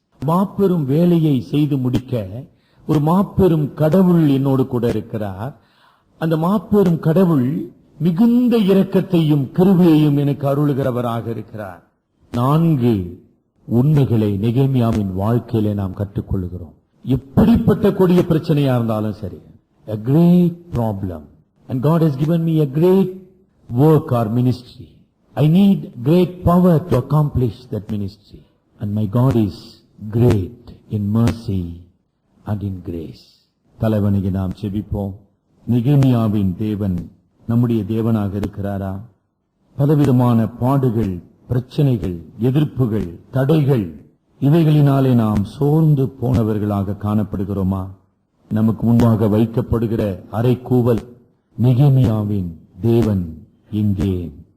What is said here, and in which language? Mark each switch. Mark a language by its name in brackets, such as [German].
[Tamil] மாபெரும் வேலையை செய்து முடிக்க ஒரு மாபெரும் கடவுள் என்னோடு கூட இருக்கிறார். அந்த மாபெரும் கடவுள் மிகுந்த இரக்கத்தையும் கிருபையையும் எனக்கு அருளுகிறவராக இருக்கிறார். 4 உண்மைகளை நெகேமியாவின் வாழ்க்கையிலே நாம் கற்றுக்கொள்கிறோம். எப்படிப்பட்ட கொடிய பிரச்சனையா இருந்தாலும் சரி, [English] a great problem, and God has given me a great work or ministry. I need great power to accomplish that ministry, and my God is great in mercy and in grace. [Tamil] தலைவனுக்கு நாம் செபிப்போம். நெகேமியாவின் தேவன் நம்முடைய தேவனாக இருக்கிறாரா? பலவிதமான பாடுகள், பிரச்சனைகள், எதிர்ப்புகள், தடைகள், இவைகளினாலே நாம் சோர்ந்து போனவர்களாக காணப்படுகிறோமா? நமக்கு முன்பாக வைக்கப்படுகிற அறைகூவல், நெகேமியாவின் தேவன் எங்கே?